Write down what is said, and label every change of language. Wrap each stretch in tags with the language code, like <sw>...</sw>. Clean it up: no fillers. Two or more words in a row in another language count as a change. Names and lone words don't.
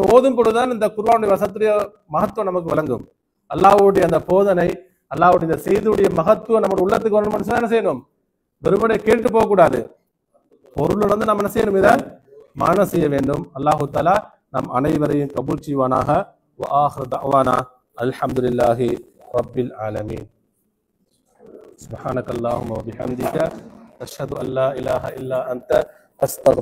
<ta>ஓதும் பொழுதுதான் இந்த குர்ஆனுடைய வசனத்துடைய மகத்துவம் நமக்கு விளங்கும். அல்லாஹ்வுடைய அந்த போதனை, அல்லாஹ்வுடைய இந்த செய்தியுடைய மகத்துவம் நம்ம உள்ளத்துக்கு வரணும். என்ன செய்யணும்? வெறுமனே கேட்டு போக கூடாது. பொருள் நம்ம என்ன செய்யணும்? இதை மானம் செய்ய வேண்டும்.</ta> <ar>الله تعالى</ar> <ta>நம் அனைவரையும் கபூல் செய்வானாக.</ta> <ar>وآخر دعوانا الحمد لله رب العالمين. سبحانك اللهم وبحمدك أشهد أن لا إله إلا أنت أستغفرك.</ar>